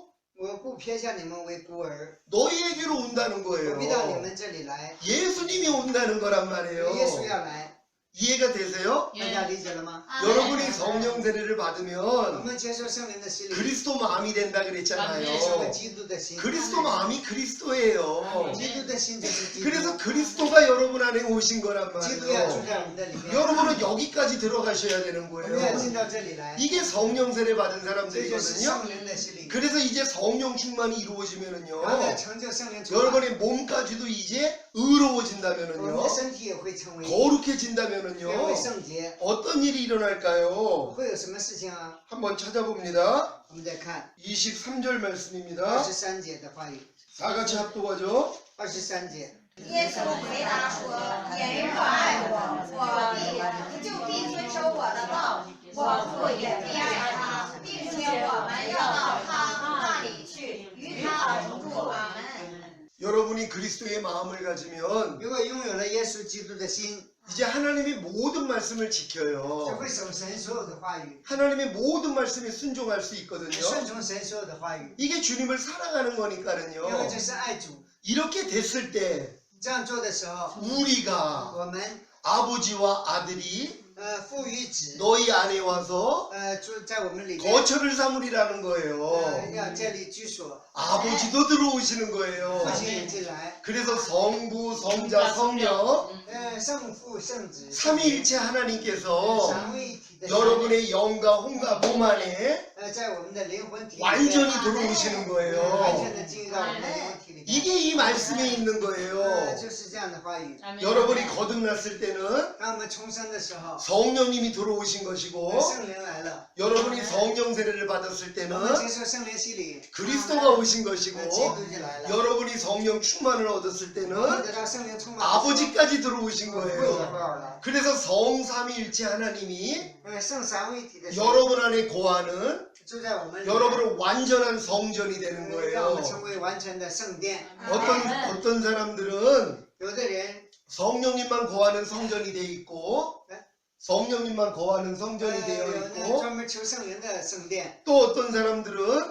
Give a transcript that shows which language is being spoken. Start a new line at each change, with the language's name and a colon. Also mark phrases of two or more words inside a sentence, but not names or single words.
Chinese: 我不撇下你们为孤儿，
Korean: 너희에게로 온다는
Chinese: 我必到你
Korean: 거예요.
Chinese: 们这里来。
Korean: 예수님이 온다는 거란 말이에요.
Chinese: 耶稣要来，
Korean: 이해가 되세요?
Chinese: 大家理解了吗？
Korean: 여러분이 성령 세례를
Chinese: 我
Korean: 받으면
Chinese: 们接受圣灵的洗礼，
Korean: 그리스도 마음이 된다
Chinese: 成为
Korean: 그랬잖아요.
Chinese: 基督的心。
Korean: 그리스도 마음이 그리스도예요.
Chinese: 基督的心就是基督，
Korean: 그래서 그리스도가 여러분 안에 오신 거란
Chinese: 基督要住
Korean: 말이에요.
Chinese: 在我们的里面。
Korean: 여러분은 여기까지 들어가셔야 되는
Chinese: 我们要进
Korean: 거예요.
Chinese: 到这里来，
Korean: 이게 성령 세례 받은
Chinese: 这就是
Korean: 사람들이거든요.
Chinese: 圣灵的洗礼。
Korean: 그래서 이제 성령 충만이 이루어지면은요.
Chinese: 然后呢，成就圣灵充满，
Korean: 여러분의 몸까지도 이제
Chinese: 我们
Korean: 의로워진다면은요.
Chinese: 的身体也会成为变
Korean: 거룩해진다면은요.
Chinese: 为圣洁。
Korean: 어떤 일이 일어날까요?
Chinese: 会有什么事情啊？
Korean: 한번 찾아봅니다.
Chinese: 我们再看
Korean: 23절 말씀입니다.
Chinese: 23 节的话语，
Korean: 다 같이 합독하죠.
Chinese: 23 节。耶稣回答说：“人若爱我，就必遵守我的道，我父也必爱他，并且我们要到他那里去，与他同住。阿门。”
Korean: 여러분이 그리스도의 마음을 가지면
Chinese: 如果拥有了耶稣基督的心，
Korean: 이제 하나님의 모든 말씀을
Chinese: 就
Korean: 지켜요.
Chinese: 会守神所有的话语，
Korean: 하나님의 모든 말씀에 순종할 수 있거든요.
Chinese: 顺从神所有的话语，
Korean: 이게 주님을 사랑하는
Chinese: 因为
Korean: 거니까는요.
Chinese: 这是爱主。
Korean: 이렇게 됐을 때
Chinese: 这样做的时候，
Korean: 우리가
Chinese: 我们
Korean: 아버지와 아들이
Chinese: 父与子
Korean: 너희 안에 와서
Chinese: 住在我们里面，
Korean: 거처를 삼으리라는 거예요.
Chinese: 要建立居所，
Korean: 아버지도 들어오시는 거예요.
Chinese: 父亲也进来，
Korean: 그래서 성부, 성자, 성령
Chinese: 圣父圣子，
Korean: 삼위일체 하나님께서
Chinese: 三位一体的神
Korean: 여러분의 영과 혼과 몸 안에
Chinese: 在我们的灵魂体里面
Korean: 완전히 들어오시는
Chinese: 完
Korean: 거예요.
Chinese: 全的进入到我们的灵魂体里面。
Korean: 이게 이 말씀에 있는 거예요.
Chinese: 就是这样的话语。
Korean: 아멘. 여러분이 거듭났을 때는
Chinese: 当我们重生的时候，
Korean: 성령님이 들어오신 것이고
Chinese: 圣灵来了，
Korean: 여러분이 성령 세례를 받았을
Chinese: 我们
Korean: 때는
Chinese: 接受圣灵洗礼，
Korean: 그리스도가 오신
Chinese: 基
Korean: 것이고
Chinese: 督就来了。
Korean: 여러분이 성령 충만을 얻었을
Chinese: 我们
Korean: 때는
Chinese: 得到圣灵充满的时候，
Korean: 아버지까지 들어오신
Chinese: 会有
Korean: 거예요.
Chinese: 份儿了。
Korean: 그래서 성삼위일체 하나님이
Chinese: 圣三位一体的时候，
Korean: 여러분 안에 거하는
Chinese: 就在我们里面，
Korean: 여러분은 완전한 성전이 되는
Chinese: 让我
Korean: 거예요.
Chinese: 们成为完全的圣殿。
Korean: 어떤 사람들은
Chinese: 有的人
Korean: 성령님만 거하는 성전이 돼 있고 네? 성령님만 거하는 성전이 되어
Chinese: 有的
Korean: 있고
Chinese: 专门求圣灵的圣殿，
Korean: 또 어떤 사람들은